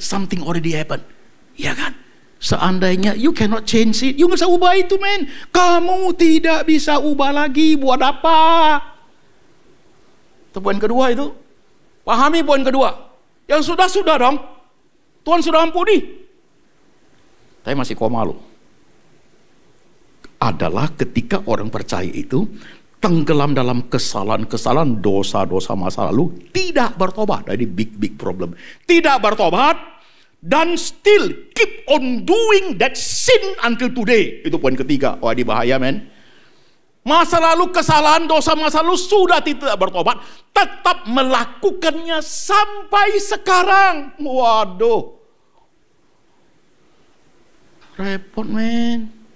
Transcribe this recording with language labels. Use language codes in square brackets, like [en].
[en] Something already happened. [id] Ya kan? Seandainya [en] you cannot change it. [id] You nggak bisa ubah itu men. Kamu tidak bisa ubah lagi. Buat apa? Itu poin kedua itu. Pahami poin kedua. Yang sudah-sudah dong. Tuhan sudah ampuni. Tapi masih koma loh. Adalah ketika orang percaya itu tenggelam dalam kesalahan-kesalahan, dosa-dosa masa lalu, tidak bertobat. Jadi [en] big problem. [id] Tidak bertobat dan [en] still keep on doing that sin until today. [id] Itu poin ketiga. Wah, ini bahaya men. Masa lalu kesalahan, dosa masa lalu sudah tidak bertobat, tetap melakukannya sampai sekarang. Waduh. Repot men.